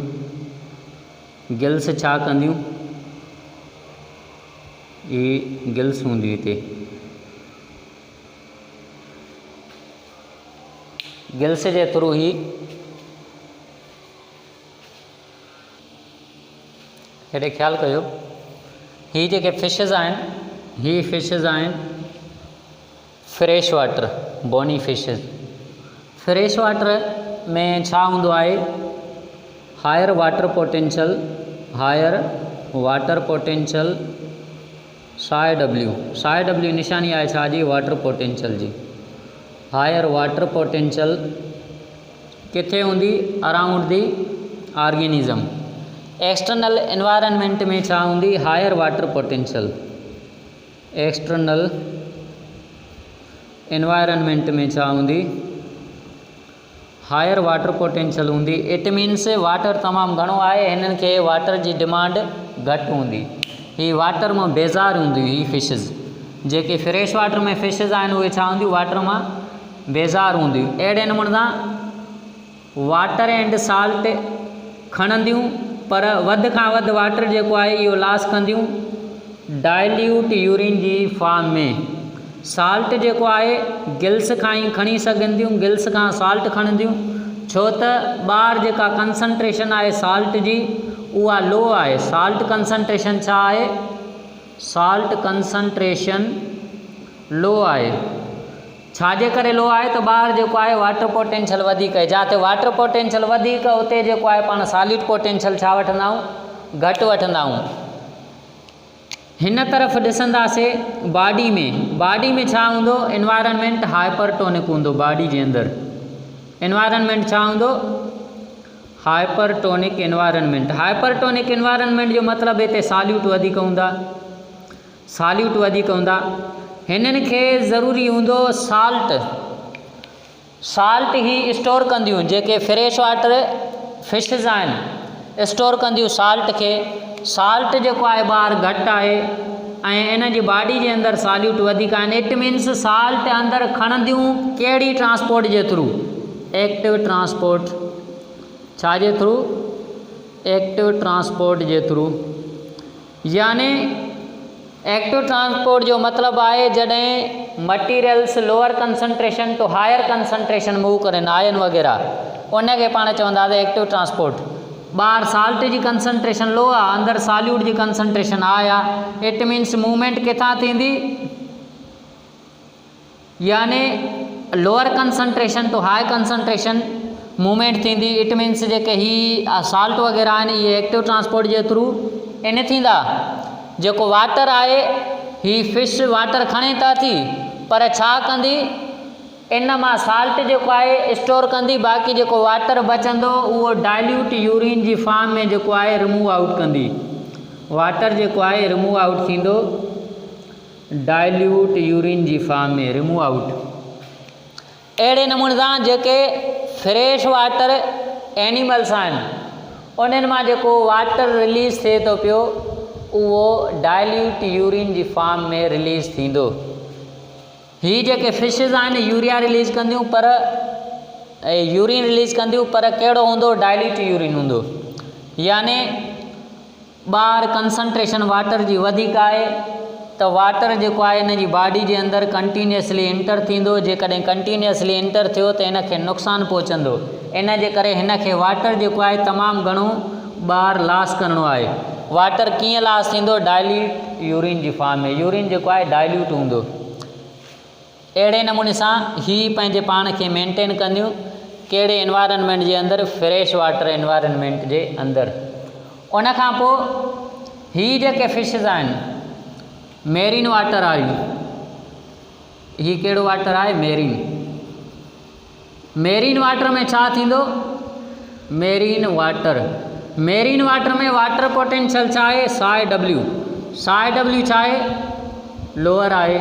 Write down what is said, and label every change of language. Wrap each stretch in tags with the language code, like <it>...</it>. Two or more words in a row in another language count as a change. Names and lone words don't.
<sd>गिल्स छा कंदियूं, ही गिल्स हूंदियूं हिते। गिल्स जे थ्रू ही हेॾे ख़्यालु कयो, ही जेके फिशिस आहिनि ही फिशिज़ आहिनि</sd> <en>fresh water bony fishes. fresh water</en> <sd>में छा हूंदो आहे,</sd> <en>higher water potential psi W</en> <sd>निशानी आहे छा जी,</sd> <en>water potential</en> <sd>जी।</sd> <en>higher water potential</en> <sd>किथे हूंदी,</sd> <en>around the organism. external environment</en> <sd>में छा हूंदी,</sd> <en>higher water potential. external environment</en> <sd>में छा हूंदी,</sd> <en>higher water potential</en> <sd>हूंदी।</sd> <en>it means water</en> <sd>तमामु घणो आहे, हिननि खे वाटर जी डिमांड घटि हूंदी। ही वाटर मां बेज़ार हूंदी ही फिशिज़। जेके</sd> <en>fresh water</en> <sd>में फिशिज़ आहिनि उहे छा हूंदियूं, वाटर मां बेज़ार हूंदियूं। अहिड़े नमूने सां</sd> <en>water and salt</en> <sd>खणंदियूं, पर वधि खां वधि वाटर जेको आहे इहो लॉस कंदियूं</sd> <en>dilute urine</en> <sd>जी फॉर्म में। साल्ट जेको आहे गिल्स खां ई खणी सघंदियूं, गिल्स खां साल्ट खणंदियूं, छो त ॿाहिरि जेका कंसंट्रेशन आहे साल्ट जी उहा लो आहे।</sd> <en>salt concentration</en> <sd>छा आहे,</sd> <en>salt concentration</en> <sd>लो आहे। छाजे करे लो आहे, त ॿाहिरि जेको आहे</sd> <en>water potential</en> <sd>वधीक आहे। जिते</sd> <en>water potential</en> <sd>वधीक उते जेको आहे पाण</sd> <en>solid potential</en> <sd>छा वठंदा आहियूं, घटि वठंदा आहियूं। हिन तरफ़ ॾिसंदासीं बॉडी में छा हूंदो,</sd> <en>environment hypertonic</en> <sd>हूंदो। बॉडी जे अंदरि एनवायरनमेंट छा हूंदो,</sd> <en>hypertonic environment. hypertonic environment</en> <sd>जो मतिलबु हिते सॉल्यूट वधीक हूंदा। हिननि खे ज़रूरी हूंदो साल्ट ही स्टोर कंदियूं। जेके</sd> <en>fresh water fishes</en> <sd>आहिनि स्टोर कंदियूं साल्ट खे। साल्ट जेको आहे ॿाहिरि घटि आहे ऐं इन जी बॉडी जे अंदरि सॉल्यूट वधीक आहिनि।</sd> <en>it means salt</en> <sd>अंदरि खणंदियूं कहिड़ी ट्रांसपोर्ट जे थ्रू,</sd> <en>active transport.</en> <sd>छाजे थ्रू,</sd> <en>active transport</en> <sd>जे थ्रू। यानी</sd> <en>active transport</en> <sd>जो मतिलबु आहे जॾहिं</sd> <en>materials lower concentration to higher concentration move</en> <sd>करें, आयन वग़ैरह, उनखे पाण चवंदासीं</sd> <en>active transport.</en> <sd>ॿाहिरि साल्ट जी कंसंट्रेशन लो आहे, अंदरि सॉल्यूट जी कंसंट्रेशन हाई आहे।</sd> <en>it means movement</en> <sd>किथां थींदी,</sd> <en>यानी lower concentration to high concentration movement थींदी। it means</en> <sd>जेके ही साल्ट वग़ैरह आहिनि इहे</sd> <en>active transport</en> <sd>जे थ्रू इन थींदा। जेको वाटर आहे ही फिश वाटर खणे था थी, पर छा कंदी, इन मां साल्ट जेको आहे स्टोर कंदी। बाक़ी जेको वाटर बचंदो उहो</sd> <en>dilute urine</en> <sd>जी फॉर्म में जेको आहे</sd> <en>remove out</en> <sd>कंदी। वाटर जेको आहे</sd> <en>remove out</en> <sd>थींदो</sd> <en>dilute urine</en> <sd>जी फॉर्म में,</sd> <en>remove out.</en> <sd>अहिड़े नमूने सां जेके</sd> <en>fresh water animals</en> <sd>आहिनि उन्हनि मां जेको वाटर रिलीज़ थिए थो पियो उहो</sd> <en>dilute urine</en> <sd>जी फॉर्म में रिलीज़ थींदो। ही जेके फिशिज़ आहिनि यूरिया रिलीज़ कंदियूं, पर यूरिन रिलीज़ कंदियूं, पर कहिड़ो हूंदो,</sd> <en>dilute urine</en> <sd>हूंदो। यानी ॿाहिरि कंसंट्रेशन वाटर जी वधीक आहे त वाटर जेको आहे इन जी बॉडी जे अंदरि</sd> <en>continuously enter</en> <sd>थींदो। जेकॾहिं</sd> <en>continuously enter</en> <sd>थियो त इन खे नुक़सानु पहुचंदो। इन जे करे हिन खे वाटर जेको आहे तमामु घणो ॿाहिरि लॉस करिणो आहे। वाटर कीअं लॉस थींदो,</sd> <en>dilute urine</en> <sd>जी फॉर्म में। यूरिन जेको आहे डाइल्यूट हूंदो। अहिड़े नमूने सां ही पंहिंजे पाण खे मेंटेन कंदियूं कहिड़े एनवायरनमेंट जे अंदरि,</sd> <en>fresh water environment</en> <sd>जे अंदरि। उनखां पोइ ही जेके फिशिज़ आहिनि</sd> <en>marine water</en> <sd>आहियूं, ही कहिड़ो वाटर आहे,</sd> <en>marine water</en> <sd>में छा थींदो,</sd> <en>marine water</en> <sd>में</sd> <en>water potential</en> <sd>छा आहे,</sd> <en>psi W</en> <sd>छा आहे, लोअर आहे।</sd>